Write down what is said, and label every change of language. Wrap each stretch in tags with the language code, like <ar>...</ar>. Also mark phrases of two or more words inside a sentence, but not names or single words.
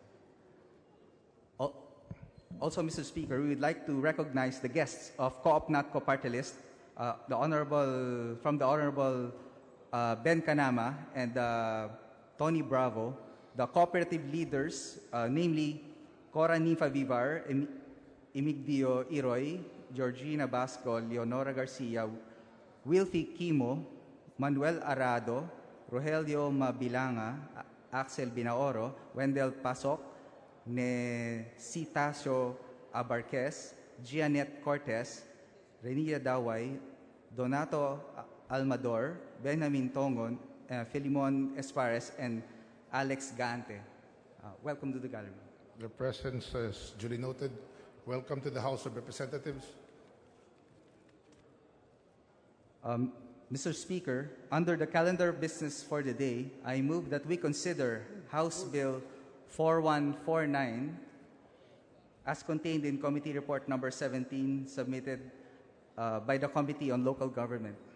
<en>Also, Mr. Speaker, we would like to recognize the guests of Co-op NATCO Party List, from the Honorable Ben Canama and Tony Bravo, the cooperative leaders, namely Cora Ninfa Vivar, Emigdio Iroy, Georgina Basco, Leonora Garcia, Wilfie Kimo, Manuel Arado, Rogelio Mabilanga, Axel Binaoro, Wendell Pasok, Necitacio Abarquez, Gianette Cortez, Renilla Daway, Donato Almador, Benjamin Tongon, Filimon Espares, and Alex Gante. Welcome to the gallery. Their presence is duly noted. Welcome to the House of Representatives. Mr. Speaker, under the calendar of business for the day, I move that we consider House Bill 4149 as contained in Committee Report Number 17 submitted by the Committee on Local Government.</en>